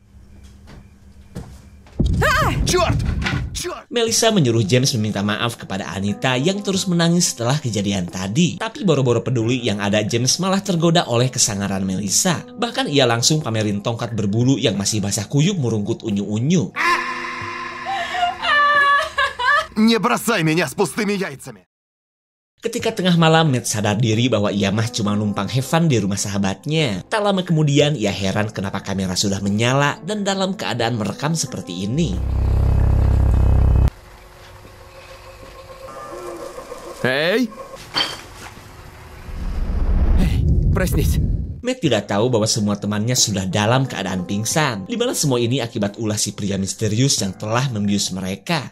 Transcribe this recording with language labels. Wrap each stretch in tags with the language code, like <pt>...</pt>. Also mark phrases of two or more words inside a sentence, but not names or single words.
<ru>черт!</ru> <id>Melissa menyuruh James meminta maaf kepada Anita yang terus menangis setelah kejadian tadi. Tapi boro-boro peduli yang ada, James malah tergoda oleh kesangaran Melissa. Bahkan ia langsung pamerin tongkat berbulu yang masih basah kuyup merungkut unyu-unyu.</id> <ru>Не бросай меня с пустыми яйцами!</ru> <id>Ketika tengah malam, Matt sadar diri bahwa ia mah cuma numpang</id> <en>have fun</en> <id>di rumah sahabatnya. Tak lama kemudian, ia heran kenapa kamera sudah menyala dan dalam keadaan merekam seperti ini.</id> <ru>Эй! Эй, проснись.</ru> <id>Matt tidak tahu bahwa semua temannya sudah dalam keadaan pingsan, di mana semua ini akibat ulah si pria misterius yang telah membius mereka.</id>